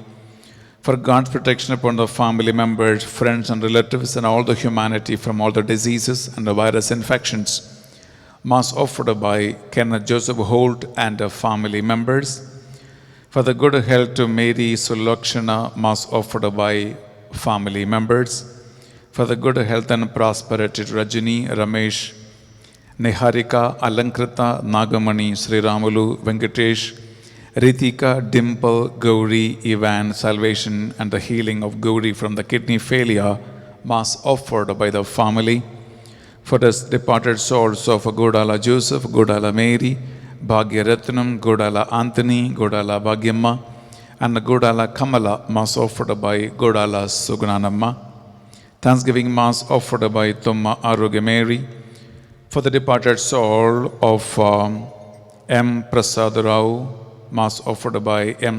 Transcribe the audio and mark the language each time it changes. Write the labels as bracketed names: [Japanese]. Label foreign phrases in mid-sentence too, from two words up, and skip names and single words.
[English] For God's protection upon the family members, friends and relatives and all the humanity from all the diseases and the virus infections, Mass offered by Kenneth Joseph Holt and family members. For the good health to Mary Sulakshana, Mass offered by family members. For the good health and prosperity to Rajini, Ramesh, Niharika, Alankrita, Nagamani, Sri Ramulu, Venkatesh, Ritika, Dimple, Gauri, Ivan, salvation and the healing of Gauri from the kidney failure, Mass offered by the family. For the departed souls of Godala Joseph, Godala Mary, Bhagya Ratnam, Godala Anthony, Godala Bhagyamma, and Godala Kamala, Mass offered by Godala Sugunanamma. Thanksgiving Mass offered by Tumma Arogya Mary. For the departed soul of M. Prasad Rao, Mass offered by M.